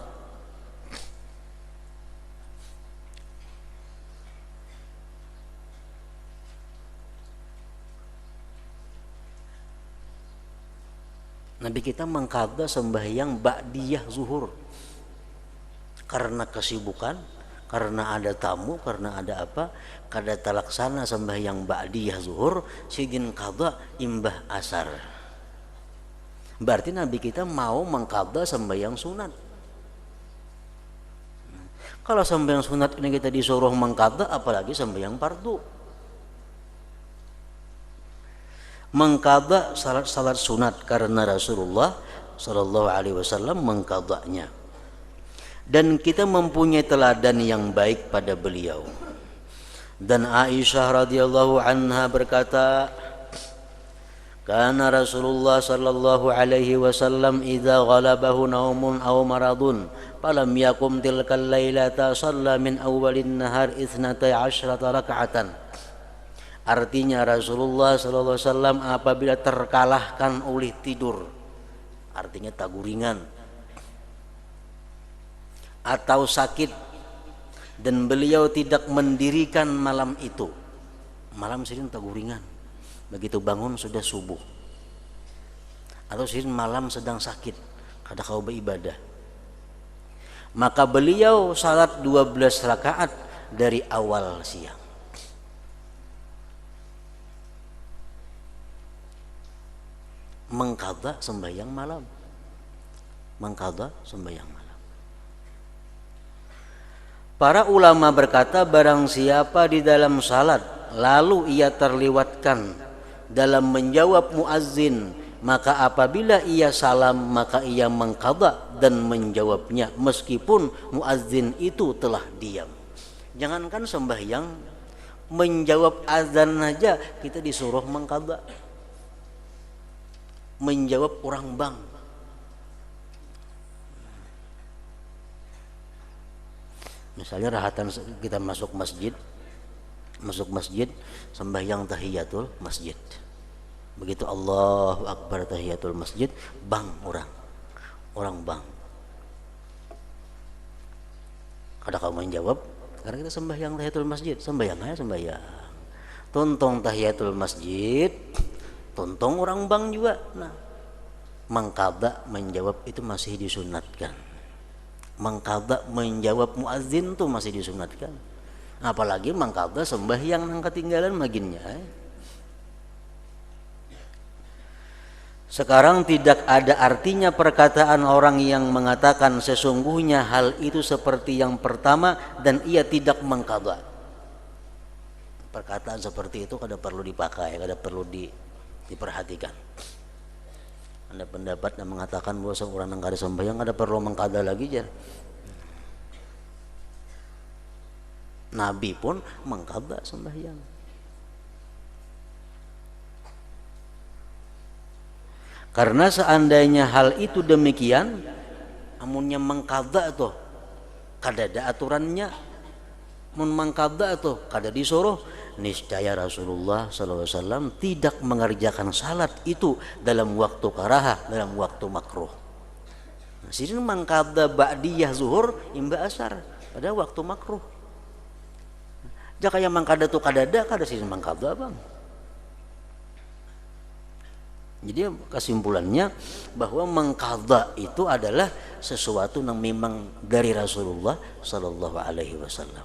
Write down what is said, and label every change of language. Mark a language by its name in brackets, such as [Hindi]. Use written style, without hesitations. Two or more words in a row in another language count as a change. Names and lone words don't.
[Indonesian] Nabi kita mengqadha sembahyang ba'diyah zuhur karena kesibukan, karena ada tamu, karena ada apa, [Banjar] kada talaksana sembahyang ba'diyah zuhur sidin qadha imbah asar. [Indonesian] Berarti Nabi kita mau mengqadha sembahyang sunat. Kalau sembahyang sunat ini kita disuruh mengqadha, apalagi sembahyang fardu. Mengqadha salat sunat karena Rasulullah [Arabic] صلى الله عليه وسلم [Indonesian] mengqadhanya. Dan kita mempunyai teladan yang baik pada beliau. Dan Aisyah radhiyallahu anha berkata, [Arabic] كان رسول الله صلى الله عليه وسلم إذا غلبه نوم أو مرض فلم يقم تلك الليلة صلى من أول النهار 12 ركعة. [Indonesian] Artinya Rasulullah [Arabic] صلى الله عليه وسلم [Indonesian] apabila terkalahkan oleh tidur, artinya taguringan atau sakit, dan beliau tidak mendirikan malam itu, malam [Banjar] sidin taguringan, [Indonesian] begitu bangun sudah subuh, atau sidin malam sedang sakit kada kau beribadah, maka beliau salat 12 rakaat dari awal siang. Mengqadha sembahyang malam, mengqadha sembahyang malam. Para ulama berkata, barang siapa di dalam salat lalu ia terlewatkan dalam menjawab muazzin, maka apabila ia salam maka ia mengqadha dan menjawabnya meskipun muazzin itu telah diam. Jangankan sembahyang, menjawab azan aja kita disuruh mengqadha. Menjawab orang bank. Misalnya rahatan kita masuk masjid sembahyang tahiyatul masjid. Begitu [Arabic] الله أكبر [Indonesian] tahiyatul masjid, bang orang bang. Kada kamu menjawab karena kita sembahyang tahiyatul masjid, sembahyang. [Banjar] Tontong tahiyatul masjid, tontong orang bang juga. [Indonesian] Nah, mengqadha menjawab itu masih disunatkan. Mengqadha menjawab muadzin itu masih disunatkan. Apalagi mengqadha sembahyang nang ketinggalan maginnya. Sekarang tidak ada artinya perkataan orang yang mengatakan sesungguhnya hal itu seperti yang pertama dan ia tidak mengqadha. Perkataan seperti itu kada perlu dipakai, kada perlu diperhatikan. Ada pendapat yang mengatakan bahwa seorang yang kada sembahyang kada perlu mengqadha lagi jar. Nabi pun mengqadha sembahyang. Karena seandainya hal itu demikian, [Banjar] amunnya mengqadha tuh kada ada aturannya, mun mengqadha tuh kada disuruh, [Indonesian] niscaya Rasulullah SAW tidak mengerjakan salat itu dalam waktu karahah, dalam waktu makruh. Nah, sini mengqadha ba'diyah zuhur imba asar pada waktu makruh. [Banjar] Jaka yang mengqadha tuh kada sini mengqadha bang. [Indonesian] Jadi kesimpulannya bahwa mengqadha itu adalah sesuatu yang memang dari Rasulullah [Arabic] صلى الله عليه وسلم.